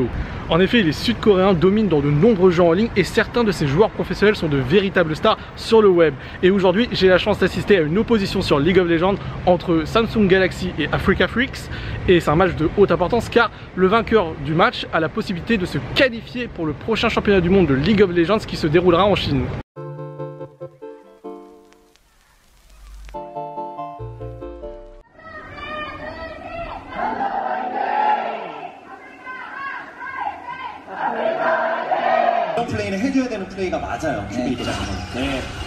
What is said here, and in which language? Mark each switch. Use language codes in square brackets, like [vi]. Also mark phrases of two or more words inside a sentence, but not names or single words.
[fr] En effet, les Sud-Coréens dominent dans de nombreux jeux en ligne et certains de ces joueurs professionnels sont de véritables stars sur le web. Et aujourd'hui, j'ai la chance d'assister à une opposition sur League of Legends entre Samsung Galaxy et Africa Freaks. Et c'est un match de haute importance car le vainqueur du match a la possibilité de se qualifier pour le prochain championnat du monde de League of Legends qui se déroulera en Chine. [ko] 이런 플레이는 해줘야 되는 플레이가 맞아요. 준비 입장에서. 네.